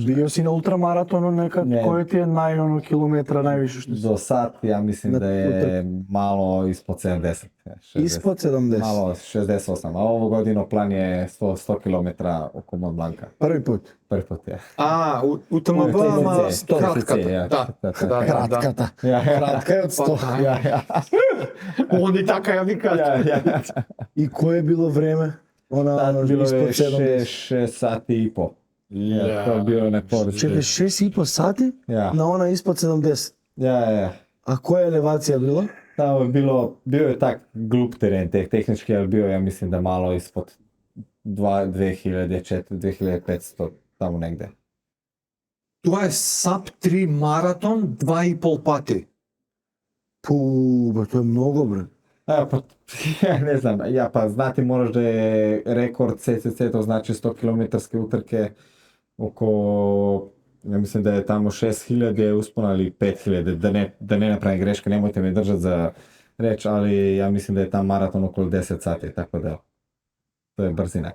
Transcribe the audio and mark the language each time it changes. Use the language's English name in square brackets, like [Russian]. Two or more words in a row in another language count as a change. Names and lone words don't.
[Croatian] bio si na ultramaratonu nekad, Ne. koji ti je kilometra najviše što si? Do sad ja mislim Na da je malo ispod 70. 60. Ispod 70. Malo 68, a ovo godinu plan je 100 km oko Mont Blanca. Prvi put. Prvi put je. A, u TMB, [Macedonian] ама TCC, кратката. [Croatian] ja. [Macedonian] Да, да, да. Kratkata. [Croatian] Ja. Kratka je od 100. Ja. [Macedonian] Они така ја ми кажат. [Croatian] I koje je bilo vreme? Ono, Bilo ispod je 70. 6 sati i po. Ja, to je bilo nekorično. Čekaj, 6,5 sati Ja. na ona ispod 70. Ja. A koja je elevacija bila? Tamo je bio je tak glup teren, tehnički, ali bio ja mislim da malo ispod 2400-2500, tamo negde. [Macedonian] Тоа е SAP 3 маратон 2,5 пати. [Serbian] Ba, to je mnogo, bre. [Croatian] Pa, ja ne znam, pa znati moraš da je rekord CCC, to znači 100 km utrke, oko, ja mislim da je tamo 6000 uspona ili 5000, da ne napravim greške, nemojte me držati za reč, ali ja mislim da je tam maraton okolo 10 sati, tako da to je brzina.